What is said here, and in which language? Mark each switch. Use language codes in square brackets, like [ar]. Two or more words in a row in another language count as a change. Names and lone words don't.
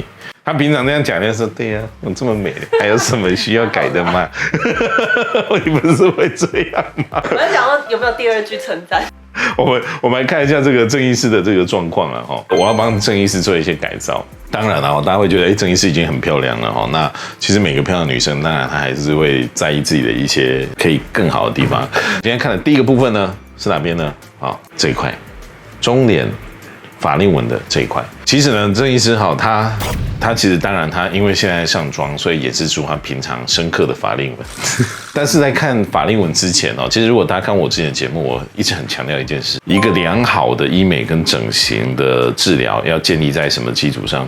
[zh] 他平常那樣講，就說對呀，我這麼美，還有什麼需要改的嗎？你不是會這樣嗎？我在想說有沒有第二句稱讚。我們來看一下這個鄭醫師的這個狀況啊，我要幫鄭醫師做一些改造。當然了，大家會覺得，鄭醫師已經很漂亮了哈。那其實每個漂亮的女生，當然她還是會在意自己的一些可以更好的地方。今天看的第一個部分呢，是哪邊呢？好，這一塊，中臉法令紋的這一塊。其實呢，鄭醫師好，他其實當然他因為現在上妝，所以掩飾出他平常深刻的法令紋。但是在看法令紋之前其實如果大家看我之前的節目，我一直很強調一件事：一個良好的醫美跟整形的治療要建立在什麼基礎上？